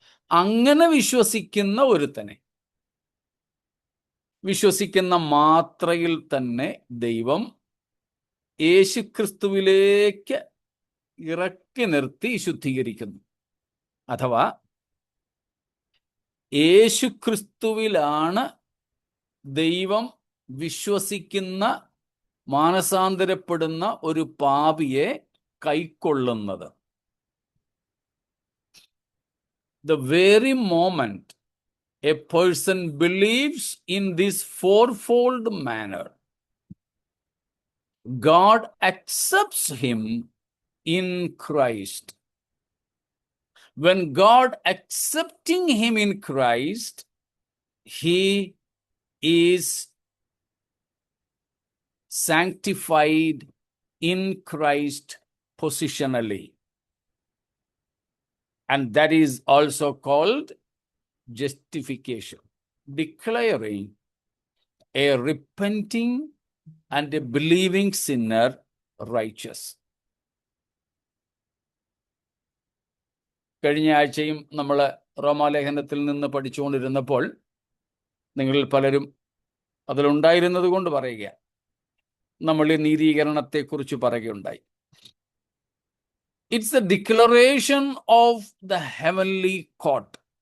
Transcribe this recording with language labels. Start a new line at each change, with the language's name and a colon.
Malayalam: അങ്ങനെ വിശ്വസിക്കുന്ന ഒരുത്തനെ, വിശ്വസിക്കുന്ന മാത്രയിൽ തന്നെ ദൈവം യേശുക്രിസ്തുവിലേക്ക് ഇറക്കി നിർത്തി ശുദ്ധീകരിക്കുന്നു. അഥവാ യേശുക്രിസ്തുവിലാണ് ദൈവം വിശ്വസിക്കുന്ന, മാനസാന്തരപ്പെടുന്ന ഒരു പാപിയെ കൈക്കൊള്ളുന്നത്.
English: The very moment a person believes in this fourfold manner, God accepts him in Christ. When God accepting him in Christ, he is sanctified in Christ positionally. And that is also called justification, declaring a repenting and a believing sinner righteous.
Malayalam: കഴിഞ്ഞ ആഴ്ചയും നമ്മൾ റോമാലേഖനത്തിൽ നിന്ന് പഠിച്ചുകൊണ്ടിരുന്നപ്പോൾ നിങ്ങളിൽ പലരും അതിലുണ്ടായിരുന്നത് കൊണ്ട് പറയുക, നമ്മൾ ഈ നീതീകരണത്തെക്കുറിച്ച് പറയുകയുണ്ടായി.
English: It's a declaration of the heavenly court.